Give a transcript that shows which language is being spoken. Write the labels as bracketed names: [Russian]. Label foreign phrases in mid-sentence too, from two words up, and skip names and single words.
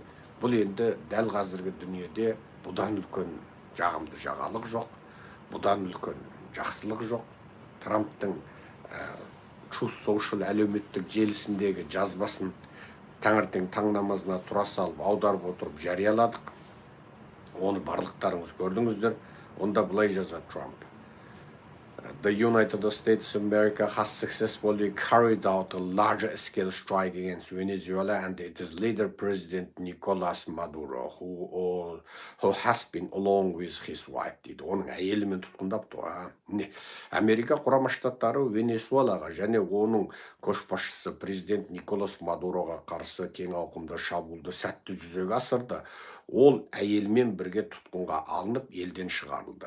[Kazakh] Бұл енді дәл қазіргі дүниеде бұдан үлкен жағымды жаңалық жоқ, бұдан үлкен жақсылық жоқ. Трамптың Truth Social әлеуметтік желісіндегі жазбасын таңертең таң намазына тұра салып аударып отырып жарияладық. Оны барлықтарыңыз көрдіңіздер. Онда былай жазады Трамп. [English] The United States of America has successfully carried out a large-scale strike against Venezuela, and it is leader President Nicolas Maduro, who has been along with his wife, [Kazakh] дейді. Оның әйелімен тұтқындапты. Америка құрама штаттары Венесуэлаға және оның көшбасшысы президент Николас Мадуроға қарсы кең ауқымды шабуылды сәтті жүзеге асырды. Ол әйелмен бірге тұтқынға алынып, елден шығарылды.